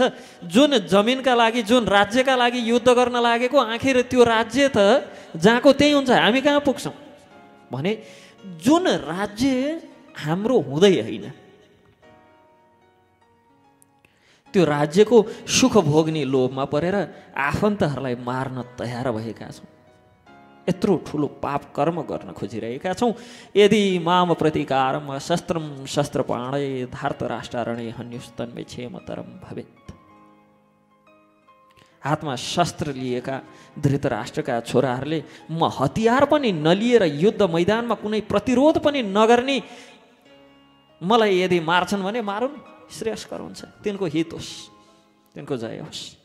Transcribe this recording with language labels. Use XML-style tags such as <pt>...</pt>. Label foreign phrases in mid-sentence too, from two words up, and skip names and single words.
<ne>जुन जमिनका लागि, जुन राज्यका लागि युद्ध गर्न लागेको, आखिर त्यो राज्य त जहाँको त्यही हुन्छ, हामी कहाँ पुग्छौँ भने जुन राज्य हाम्रो हुँदै होइन, त्यो राज्यको सुख भोग्ने लोभमा परेर आफन्तहरूलाई मार्न तयार भएका छौँ, यत्रो ठुलो पाप कर्म गर्न खोजिरहेका छौँ।</ne> <sa>यदि माम प्रतिकारम शस्त्रम शस्त्रपाणे धार्तराष्ट्रणे हन्युस्तन्मे क्षेमतरम भवेत्।</sa> <ne>हातमा शस्त्र लिएका धृतराष्ट्रका छोराहरूले म हतियार पनि नलिएर युद्ध मैदानमा कुनै प्रतिरोध पनि नगर्ने मलाई यदि मार्छन् भने मारुन्, श्रेयस्कर हुन्छ, तिनको हित होस्, तिनको जय होस्।</ne>